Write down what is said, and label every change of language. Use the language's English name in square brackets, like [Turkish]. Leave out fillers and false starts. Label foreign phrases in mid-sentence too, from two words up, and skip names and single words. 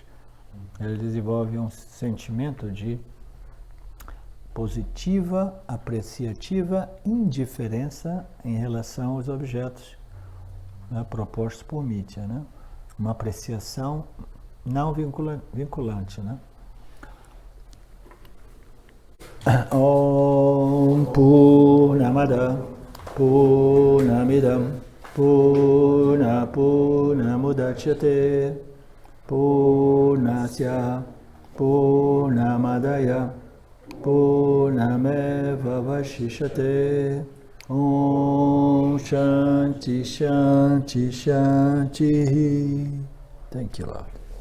[Portuguese] Ele desenvolve um sentimento de positiva, apreciativa indiferença em relação aos objetos, né, propostos por Mithya, né? Uma apreciação não vinculante, né? [Sanskrit] Om Purnamada Purnamidam Purnamudachyate Purnasya Purnamadaya Purnameva Vashishate Om Shanti Shanti Shanti. [English] Thank you, Lord.